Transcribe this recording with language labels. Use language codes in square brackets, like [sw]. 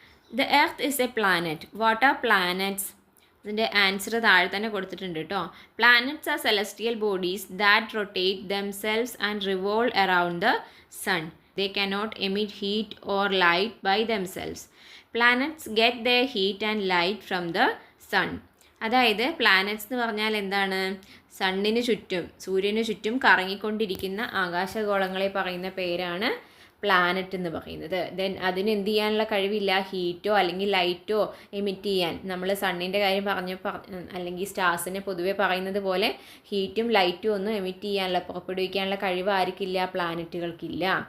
[en] The Earth is a planet. What are planets? [ml] ഇതിൻ്റെ answer താഴെ തന്നെ കൊടുത്തിട്ടുണ്ട് കേട്ടോ. [en] Planets are celestial bodies that rotate themselves and revolve around the sun. They cannot emit heat or light by themselves. Planets get their heat and light from the sun. [ml] അതായത് planets എന്ന് പറഞ്ഞാൽ എന്താണ്? സണ്ണിന് ചുറ്റും സൂര്യന് ചുറ്റും കറങ്ങിക്കൊണ്ടിരിക്കുന്ന ആകാശഗോളങ്ങളെ പറയുന്ന പേരാണ് പ്ലാനറ്റ് എന്ന് പറയുന്നത്. ദെൻ അതിന് എന്ത് ചെയ്യാനുള്ള കഴിവില്ല, ഹീറ്റോ അല്ലെങ്കിൽ ലൈറ്റോ എമിറ്റ് ചെയ്യാൻ. നമ്മൾ സണ്ണിൻ്റെ കാര്യം അല്ലെങ്കിൽ സ്റ്റാർസിനെ പൊതുവെ പറയുന്നത് പോലെ ഹീറ്റും ലൈറ്റും ഒന്നും എമിറ്റ് ചെയ്യാനുള്ള പുറപ്പെടുവിക്കാനുള്ള കഴിവ് ആർക്കില്ല? പ്ലാനറ്റുകൾക്കില്ല.